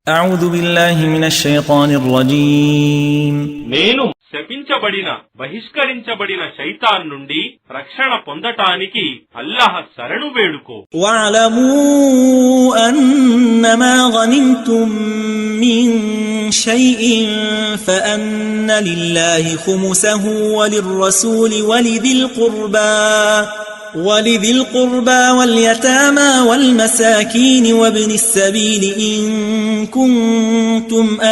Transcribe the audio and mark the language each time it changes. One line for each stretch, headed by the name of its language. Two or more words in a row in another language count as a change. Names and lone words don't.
Arabic: أعوذ بالله من الشيطان الرجيم
Telugu: నేను శపించబడిన బహిష్కరించబడిన శైతాన్ నుండి రక్షణ పొందటానికి అల్లాహ్ శరణు వేడుకో.
Arabic: واعلموا أنما غنمتم من شيء فأن لله خمسه وللرسول ولذي القربى واليتامى والمساكين وابن السبيل إن كنتم